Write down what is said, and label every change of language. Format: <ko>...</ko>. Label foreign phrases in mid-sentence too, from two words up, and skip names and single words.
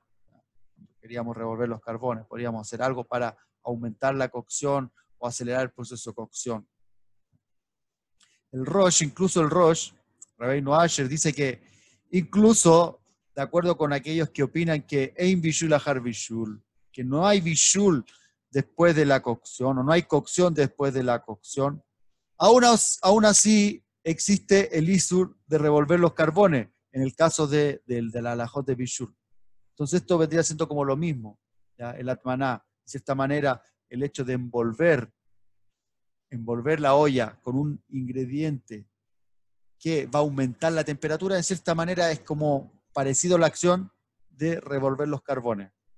<es>Queríamos revolver los carbones, podríamos hacer algo para aumentar la cocción o acelerar el proceso de cocción. El Rosh, incluso el Rosh, Rabbeinu Asher, dice que incluso, de acuerdo con aquellos que opinan que</es> <he>אין בישול אחר בישול,</he> <es>que no hay bishul después de la cocción, o no hay cocción después de la cocción, aún así existe el isur de revolver los carbones, en el caso de la halajot de bishul. Entonces esto vendría siendo como lo mismo, ¿ya? El atmaná, de cierta manera, el hecho de envolver la olla con un ingrediente que va a aumentar la temperatura, de cierta manera es como parecido a la acción de revolver los carbones.</es>